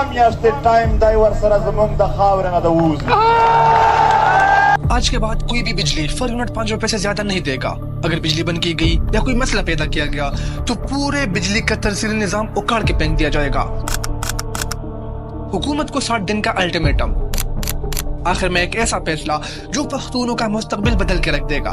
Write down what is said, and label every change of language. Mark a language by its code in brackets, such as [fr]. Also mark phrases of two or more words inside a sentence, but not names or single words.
[ps] میاشتې ټایم دی ورسره زمونږ د خاورې نه د ووځي. [ur] آج کے بعد کوئی بھی بجلی فر یونٹ 5 روپے سے زیادہ نہیں دے گا. اگر بجلی بند کی گئی یا کوئی مسئلہ پیدا کیا گیا تو پورے بجلی کا ترسیلی نظام اکاڑ کے پھینک دیا جائے گا. حکومت کو 60 دن کا الٹیمیٹم. آخر میں ایک ایسا فیصلہ جو پختونوں کا مستقبل بدل کے رکھ دے گا.